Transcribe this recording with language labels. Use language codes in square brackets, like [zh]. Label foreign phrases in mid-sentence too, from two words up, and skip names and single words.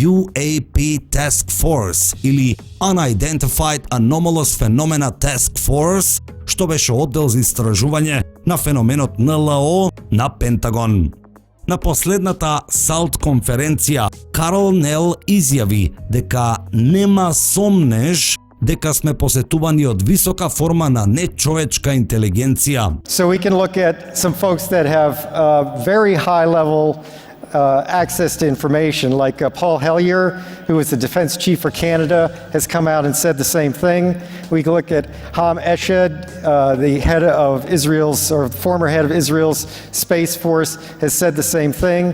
[en] UAP Taskforce или Unidentified Anomalous Phenomena Task Force, [mk] што беше оддел за истражување на феноменот НЛО на Пентагон. На последната САЛТ конференција, Карл Нел изјави дека нема сомнеж дека сме посетувани од висока форма на нечовечка интелигенција. [en] So we can look at some folks that have very high level access to information, like Paul Hellyer, who is the defense chief for Canada, has come out and said the same thing. We can look at Ham Eshed, the head of Israel's, or former head of Israel's Space Force, has said the same thing.